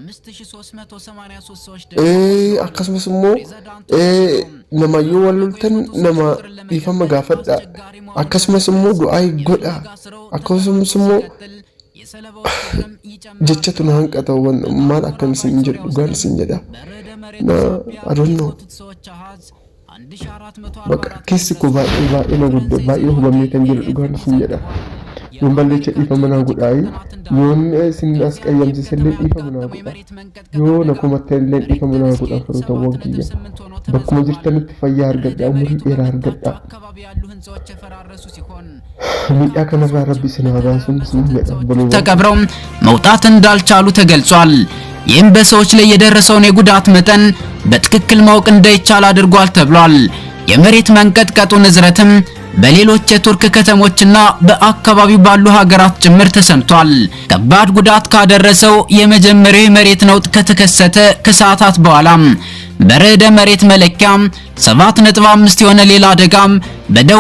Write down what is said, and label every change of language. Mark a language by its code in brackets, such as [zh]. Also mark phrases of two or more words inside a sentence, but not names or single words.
[om] Akkasumas immoo nama yoo wal loltan nama dhiifama gaafadha. Akkasumas immoo du'aa godha. Akkasumas immoo jechatu na hanqata maal akkam isin jedhu dhugaan isin jedha. [en] I don't know. [om] Bakka keessi koo baay'ee na guddaa baay'ee hubamee kan jiru dhugaan isin jedha. Yoon balleecha dhiifama naa godhaayi yoon isin as qayyamsiisallee dhiifama naa godha yoo na kumatta illee dhiifama naa godha firootawwan kiyya bakkuma jirtanitti fayyaa argadhaa umurii dheeraa argadhaa miidhaa kanarraa Rabbi isin haa baasuun isin jedha [am] ተቀብረው መውጣት እንዳልቻሉ ተገልጿል። ይህም በሰዎች ላይ የደረሰውን የጉዳት መጠን በትክክል ማወቅ እንዳይቻል አድርጓል ተብሏል። የመሬት መንቀጥቀጡ ንዝረትም በሌሎች የቱርክ ከተሞችና በአካባቢው ባሉ ሀገራት ጭምር ተሰምቷል። ከባድ ጉዳት ካደረሰው የመጀመሪያው የመሬት ነውጥ ከተከሰተ ከሰዓታት በኋላ በርዕደ መሬት መለኪያ 7.5 የሆነ ሌላ አደጋም በደቡብ